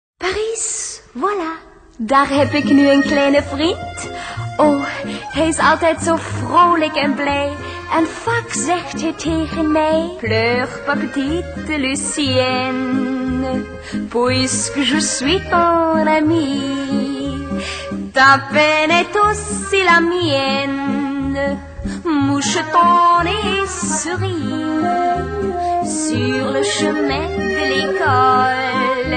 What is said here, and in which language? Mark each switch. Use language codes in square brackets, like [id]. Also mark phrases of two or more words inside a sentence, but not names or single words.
[nl] Parijs, voilà. Daar heb ik nu een kleine vriend. Oh, hij is altijd zo vrolijk en blij. En vaak zegt hij tegen mij: [fr] Pleure pas petite Lucienne, puisque je suis ton ami. Ta peine est aussi la mienne. Mouche-ton et souris sur le chemin de l'école.